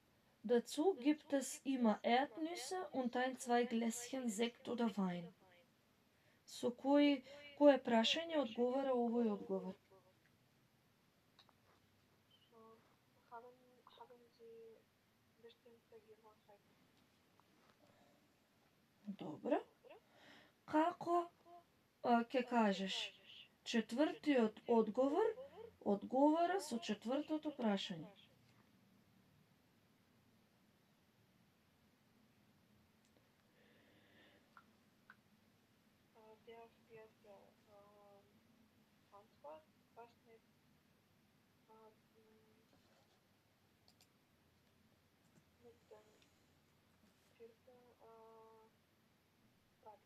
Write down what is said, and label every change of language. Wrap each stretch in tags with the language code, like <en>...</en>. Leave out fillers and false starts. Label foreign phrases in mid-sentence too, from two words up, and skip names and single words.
<de>Dazu gibt es immer Erdnüsse und 1, 2 Gläschen Sekt oder Wein.</de> <mk>Со кое прашање одговара овој одговор?</mk> <de>So, haben Sie bestimmte Gewohnheiten?</de> <mk>Добро. Како ќе кажеш? Четвртиот одговор одговара со четвртото прашање.</mk> <de>Der vierte Antwort passt mit mit dem vierten Frage.</de>